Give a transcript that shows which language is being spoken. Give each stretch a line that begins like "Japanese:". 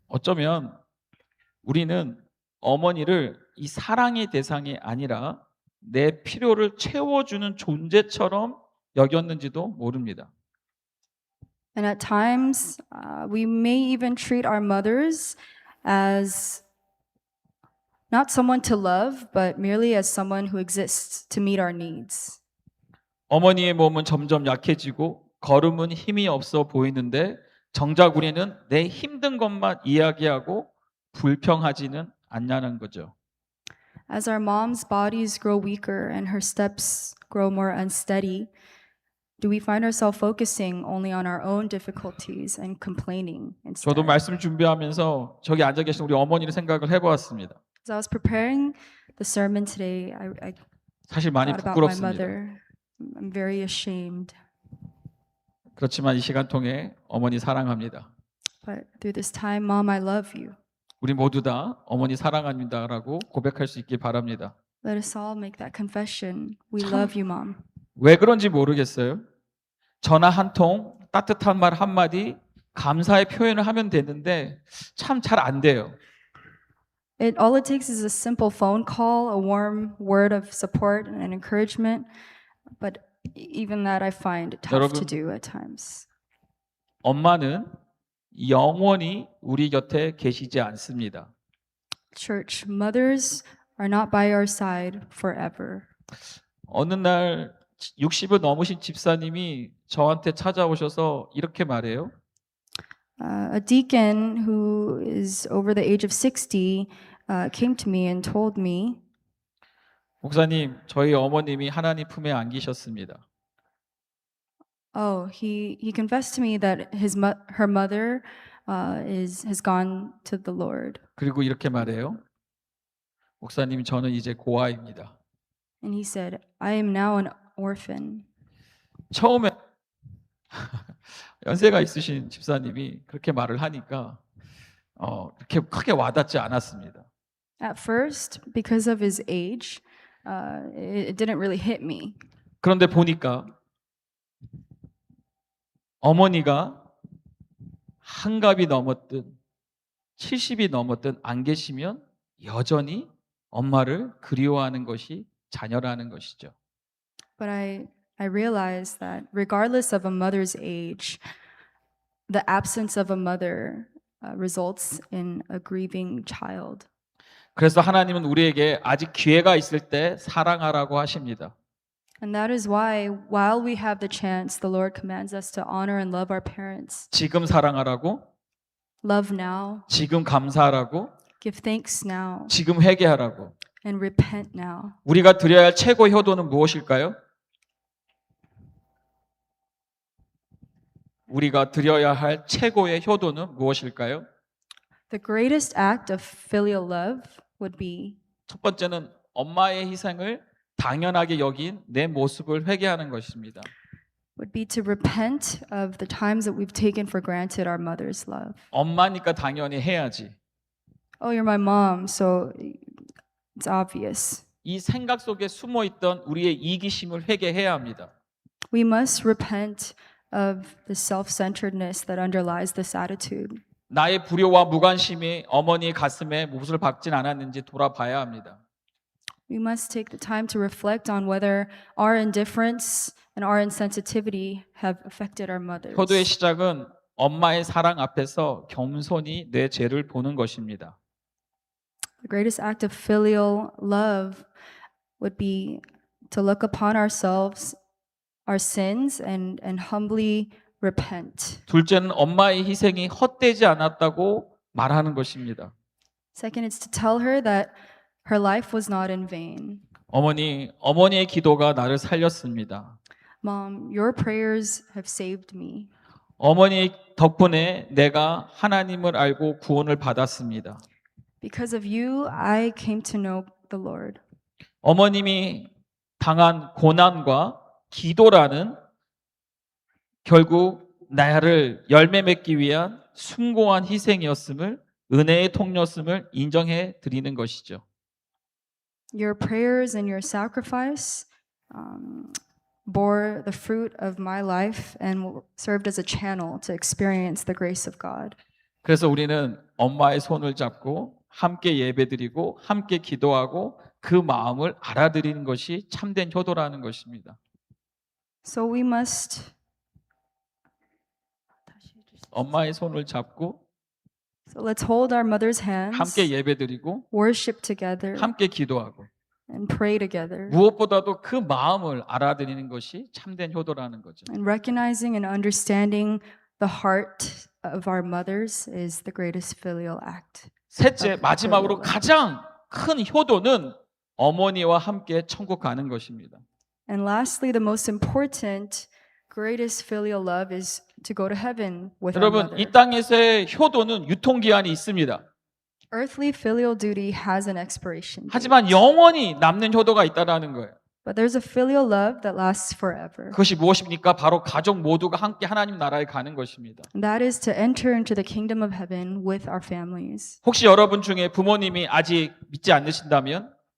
Korean: 어쩌면 우리는 어머니를 이 사랑의 대상이 아니라 내 필요를 채워주는 존재처럼 여겼는지도 모릅니다.
English: And at times, we may even treat our mothers as not someone to love, but merely as someone who exists to meet our needs.
Korean: 어머니의 몸은 점점 약해지고 걸음은 힘이 없어 보이는데 정작 우리는 내 힘든 것만 이야기하고 불평하지는 않냐는 거죠.
English: As our mom's bodies grow weaker and her steps grow more unsteady, do we find ourselves focusing only on our own difficulties and complaining instead?
Korean: 저도 말씀 준비하면서 저기 앉아 계신 우리 어머니를 생각을 해보았습니다.
English: As I was preparing the sermon today, I
Korean: 사실 많이
English: thought about my
Korean: 부끄럽습니다.
English: mother. I'm very ashamed.
Korean: 그렇지만 이 시간 통해 어머니 사랑합니다.
English: But through this time, Mom, I love you.
Korean: 우리 모두 다 어머니 사랑합니다라고 고백할 수 있길 바랍니다.
English: Let us all make that confession. We love you, Mom.
Korean: 왜 그런지 모르겠어요. 전화 한 통, 따뜻한 말 한마디, 감사의 표현을 하면 되는데 참 잘 안 돼요.
English: All it takes is a simple phone call, a warm word of support and encouragement. But even that I find tough to
Korean: 여러분,
English: do at times.
Korean: 엄마는 영원히 우리 곁에 계시지 않습니다.
English: Church, mothers are not by our side forever.
Korean: 어느 날 60을 넘으신 집사님이 저한테 찾아오셔서 이렇게 말해요.
English: A deacon who is over the age of 60 came to me and told me,
Korean: 목사님, 저희 어머님이 하나님 품에 안기셨습니다.
English: he confessed to me that her mother has gone to the Lord.
Korean: 그리고 이렇게 말해요. 목사님, 저는 이제 고아입니다.
English: And he said, I am now an orphan.
Korean: 처음에 연세가 있으신 집사님이 그렇게 말을 하니까 그렇게 크게 와닿지 않았습니다.
English: At first, because of his age, it didn't really hit me.
Korean: 그런데 보니까 어머니가 한갑이 넘었든 70이 넘었든 안 계시면 여전히 엄마를 그리워하는 것이 자녀라는 것이죠.
English: But I realized that regardless of a mother's age, the absence of a mother results in a grieving child.
Korean: 그래서 하나님은 우리에게 아직 기회가 있을 때 사랑하라고 하십니다.
English: And that is why, while we have the chance, the Lord commands us to honor and love our parents.
Korean: 지금 사랑하라고,
English: Love now,
Korean: 지금 감사하라고,
English: give thanks now,
Korean: 지금 회개하라고.
English: and repent now.
Korean: 우리가 드려야 할 최고 효도는 무엇일까요? 우리가 드려야 할 최고의 효도는 무엇일까요?
English: The greatest act of filial love would be
Korean: 첫 번째는 엄마의 희생을 당연하게 여긴 내 모습을 회개하는 것입니다.
English: to repent of the times that we've taken for granted our mother's love.
Korean: 엄마니까 당연히 해야지.
English: Oh, you're my mom, so it's obvious.
Korean: 이 생각 속에 숨어 있던 우리의 이기심을 회개해야 합니다.
English: We must repent of the self-centeredness that underlies this attitude.
Korean: 나의 불효와 무관심이 어머니의 가슴에 못을 박진 않았는지 돌아봐야 합니다.
English: We must take the time to reflect on whether our indifference and our insensitivity have affected our mothers.
Korean: 효도의 시작은 엄마의 사랑 앞에서 겸손히 내 죄를 보는 것입니다.
English: The greatest act of filial love would be to look upon ourselves, our sins, and humbly repent.
Korean: 둘째는 엄마의 희생이 헛되지 않았다고 말하는 것입니다.
English: Second is to tell her that her life was not in vain.
Korean: 어머니의 기도가 나를 살렸습니다.
English: Mom, your prayers have saved me.
Korean: 어머니 덕분에 내가 하나님을 알고 구원을 받았습니다.
English: Because of you, I came to know the Lord.
Korean: 어머님이 당한 고난과 기도라는 결국 나를 열매 맺기 위한 숭고한 희생이었음을 은혜의 통로였음을 인정해 드리는 것이죠.
English: Your prayers and your sacrifice bore the fruit of my life and served as a channel to experience the grace of God.
Korean: 그래서 우리는 엄마의 손을 잡고 함께 예배드리고 함께 기도하고 그 마음을 알아들이는 것이 참된 효도라는 것입니다.
English: So we must
Korean: 엄마의 손을 잡고
English: So let's hold our mother's hands,
Korean: 함께 예배드리고
English: worship together,
Korean: 함께 기도하고
English: and pray together.
Korean: 무엇보다도 그 마음을 알아들이는 것이 참된 효도라는 거죠.
English: And recognizing and understanding the heart of our mothers is the greatest filial act.
Korean: 셋째, 마지막으로 가장 큰 효도는 어머니와 함께 천국 가는 것입니다.
English: And lastly, the most important, greatest filial love is to go to heaven with our
Korean: 여러분,
English: mother.
Korean: 이 땅에서의 효도는 유통기한이 있습니다.
English: Earthly filial duty has an expiration date.
Korean: 하지만 영원히 남는 효도가 있다라는 거예요.
English: But there's a filial love that lasts forever.
Korean: 그것이 무엇입니까? 바로 가족 모두가 함께 하나님 나라에 가는 것입니다.
English: And that is to enter into the kingdom of heaven with our families.
Korean: 혹시 여러분 중에 부모님이 아직 믿지 않으신다면